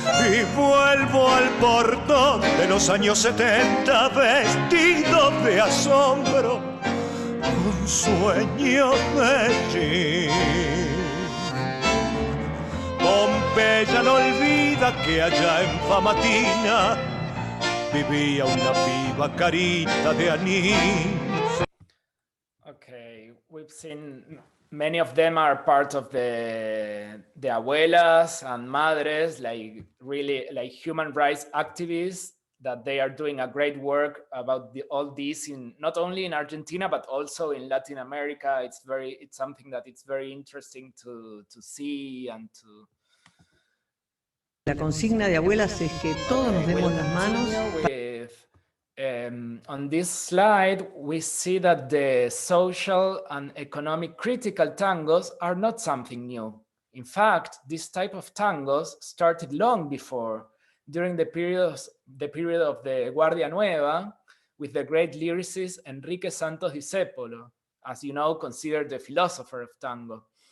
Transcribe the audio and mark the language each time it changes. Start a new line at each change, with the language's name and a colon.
Spanish: Y vuelvo al portón de los años 70 vestido de asombro, un sueño de jean. Pompeya no olvida que allá en Famatina vivía una piba carita de anís.
English: Okay, we've seen many of them are part of the abuelas and madres, like really like human rights activists, that they are doing a great work about all this in not only in Argentina but also in Latin America. It's something that it's very interesting to see and to...
Spanish: La consigna de abuelas es que todos nos demos las manos.
English: On this slide, we see that the social and economic critical tangos are not something new. In fact, this type of tangos started long before, during the period of the Guardia Nueva, with the great lyricist Enrique Santos Discépolo, as you know, considered the philosopher of tango.